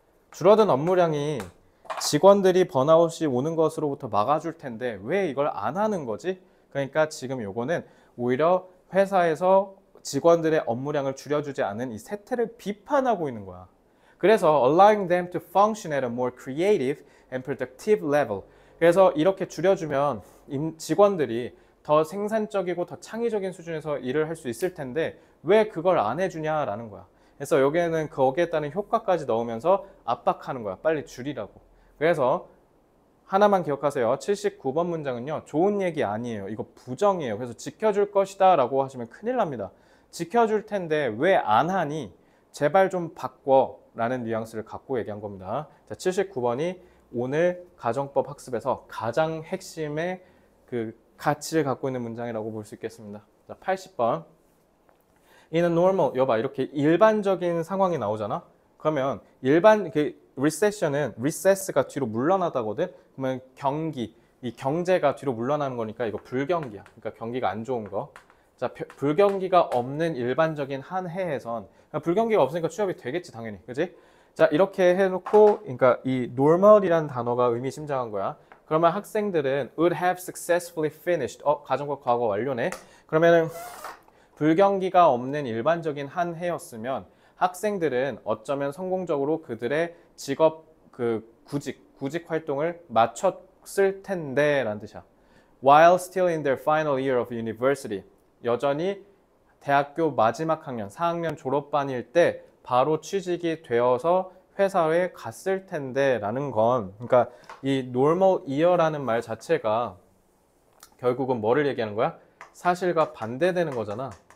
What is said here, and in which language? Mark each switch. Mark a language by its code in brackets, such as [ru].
[ko] 줄어든 업무량이 직원들이 번아웃이 오는 것으로부터 막아줄 텐데 왜 이걸 안 하는 거지? 그러니까 지금 요거는 오히려 회사에서 직원들의 업무량을 줄여주지 않은 이 세태를 비판하고 있는 거야. 그래서 [en] allowing them to function at a more creative and productive level. [ko] 그래서 이렇게 줄여주면 직원들이 더 생산적이고 더 창의적인 수준에서 일을 할 수 있을 텐데 왜 그걸 안 해주냐라는 거야. 그래서 여기에는 거기에 따른 효과까지 넣으면서 압박하는 거야. 빨리 줄이라고. 그래서 하나만 기억하세요. 79번 문장은요, 좋은 얘기 아니에요. 이거 부정이에요. 그래서 지켜줄 것이다 라고 하시면 큰일 납니다. 지켜줄 텐데 왜 안 하니? 제발 좀 바꿔 라는 뉘앙스를 갖고 얘기한 겁니다. 자, 79번이 오늘 가정법 학습에서 가장 핵심의 그 가치를 갖고 있는 문장이라고 볼 수 있겠습니다. 자, 80번. [en] In a normal, [ko] 여봐, 이렇게 일반적인 상황이 나오잖아? 그러면 recession은 recess가 뒤로 물러나다거든? 그러면 이 경제가 뒤로 물러나는 거니까 이거 불경기야. 그러니까 경기가 안 좋은 거. 자, 불경기가 없는 일반적인 한 해에선, 불경기가 없으니까 취업이 되겠지, 당연히. 그지? 자, 이렇게 해놓고, 그러니까 이 normal이라는 단어가 의미심장한 거야. 그러면 학생들은 [en] would have successfully finished. [ko] 가정법 과거 완료네. 그러면은 불경기가 없는 일반적인 한 해였으면 학생들은 어쩌면 성공적으로 그들의 직업 구직 활동을 마쳤을 텐데 라는 뜻이야. [en] While still in their final year of university. [ko] 여전히 대학교 마지막 학년, 4학년 졸업반일 때 바로 취직이 되어서 회사에 갔을 텐데 라는 건, 그러니까 이 normal year라는 말 자체가 결국은 뭐를 얘기하는 거야? 사실과 반대되는 거잖아.